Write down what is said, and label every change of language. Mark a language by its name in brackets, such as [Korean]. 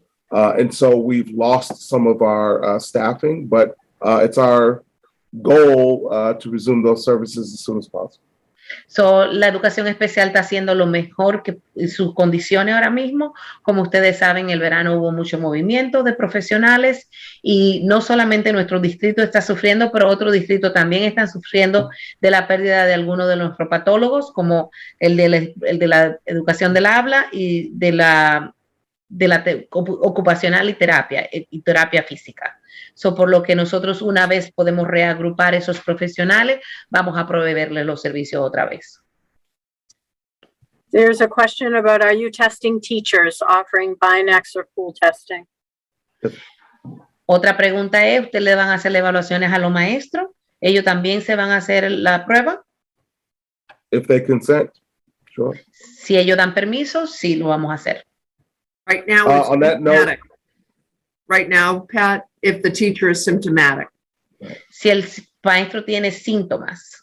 [English] And so we've lost some of our staffing, but it's our goal to resume those services as soon as possible. [Spanish] So, la educación especial está haciendo lo mejor que sus condiciones ahora mismo. Como ustedes saben, en el verano hubo mucho movimiento de profesionales y no solamente nuestro distrito está sufriendo, pero otros distritos también están sufriendo de la pérdida de algunos de nuestros patólogos, como el de la educación del habla y de la ocupacional y terapia física. So, por lo que nosotros una vez podemos reagrupar esos profesionales, vamos a proveerles los servicios otra vez. [English] There's a question about, are you testing teachers offering Binax or pool testing? [Spanish] Otra pregunta es, ¿ustedes le van a hacer evaluaciones a los maestros? ¿Ellos también se van a hacer la prueba? [English] If they consent, sure. [Spanish] Si ellos dan permiso, sí lo vamos a hacer. [English] Right now, it's On that note, automatic. right now, Pat, if the teacher is symptomatic. [Spanish] Si el maestro tiene síntomas.